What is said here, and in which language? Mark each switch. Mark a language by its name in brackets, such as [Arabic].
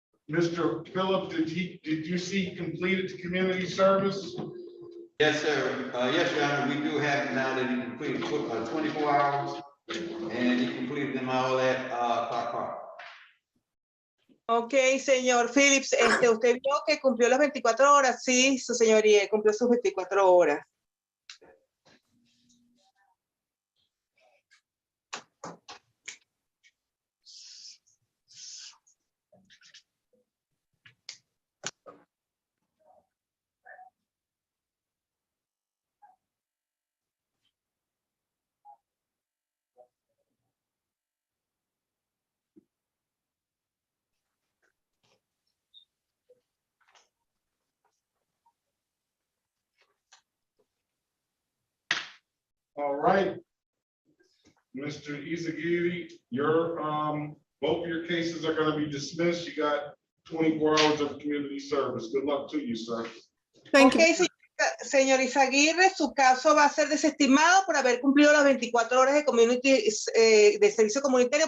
[English] Mr. Phillips, did you see completed community service? Yes, sir. Yes, Your Honor, we do have it now that he completed 24 hours, and he completed them all at Park. [Spanish] Ok, señor Phillips, usted vio que cumplió las 24 horas. Sí, su señoría, cumplió sus 24 horas. [English] All right. Mr. Izagiri, your, both of your cases are gonna be dismissed. You got 24 hours of community service. Good luck to you, sir. Thank you. [Spanish] Señor Izaguirre, su caso va a ser desestimado por haber cumplido las 24 horas de de servicio comunitario.